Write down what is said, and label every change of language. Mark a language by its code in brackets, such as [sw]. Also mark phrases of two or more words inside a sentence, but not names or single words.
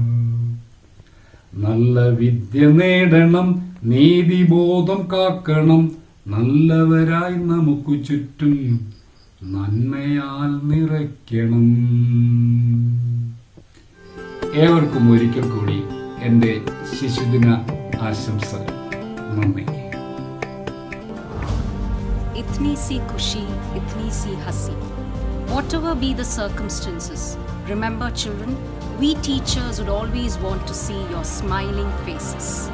[ml] നല്ല വിദ്യ നേടണം, നീതിബോധം കാക്കണം, നല്ലവരായി നമുക്ക് ചുറ്റും നന്മയാൽ നിറയ്ക്കണം. ഏവർക്കും ഒരിക്കൽ കൂടി എൻ്റെ ശിശുദിന ആശംസകൾ. നന്ദി. [hi] इतनी सी खुशी, इतनी सी हँसी. [en] Whatever be the circumstances, remember children, we teachers would always want to see your smiling faces.